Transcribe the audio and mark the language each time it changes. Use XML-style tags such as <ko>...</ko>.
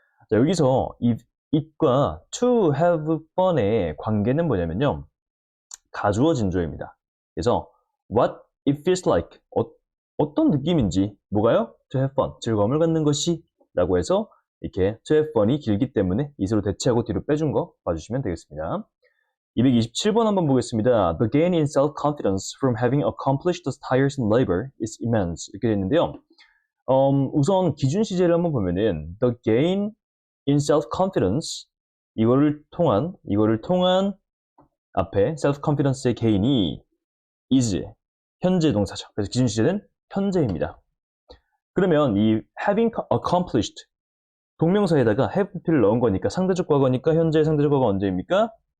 <ko>자, 여기서 it과 to have fun의 관계는 뭐냐면요. 가주어 진조입니다. 그래서 what it feels like, 어떤 느낌인지, 뭐가요?</ko> <en>to have fun,</en> <ko>즐거움을 갖는 것이 라고 해서 이렇게 to have fun이 길기 때문에 it으로 대체하고 뒤로 빼준 거 봐주시면 되겠습니다. 227번 한번 보겠습니다.</ko> <en>The gain in self-confidence from having accomplished the tiresome labor is immense.</en> <ko>이렇게 되는데요. 우선 기준 시제를 한번 보면은</ko> <en>the gain in self-confidence,</en> <ko>이거를 통한 앞에 self-confidence의 gain이 is 현재 동사죠. 그래서 기준 시제는 현재입니다. 그러면 이 having accomplished 동명사에다가 have pp를 넣은 거니까 상대적 과거니까 현재의 상대적 과거 언제입니까?</ko>